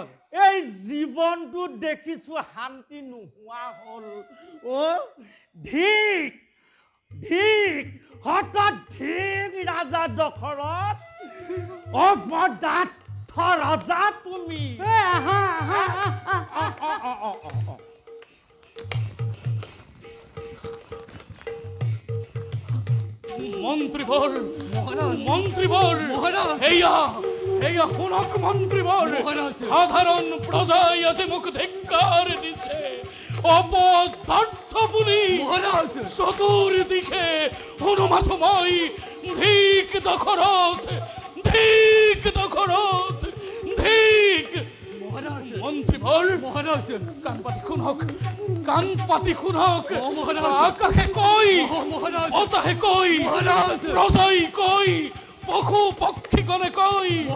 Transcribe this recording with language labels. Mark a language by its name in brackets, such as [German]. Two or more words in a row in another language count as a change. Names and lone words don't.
[Assamese] এই জীৱনটো দেখিছো শান্তি নোহোৱা হ'ল ধিক হঠাৎ ৰাজা দশৰথ অপদাৰ্থ ৰজা তুমি [Bangla] মন্ত্রীবর এইয়া শুনক মন্ত্রীবর সাধারণ প্রজাই আছে মুখ ধিক্কার দিছে অপদার্থ বলি চতুর্দিকে হনুমাথময় ধিক দশরথ মন্ত্রীবর কান পাতি শুনক আকাশে কই বতাহে কই প্রজাই কই পশু পক্ষীগণে কই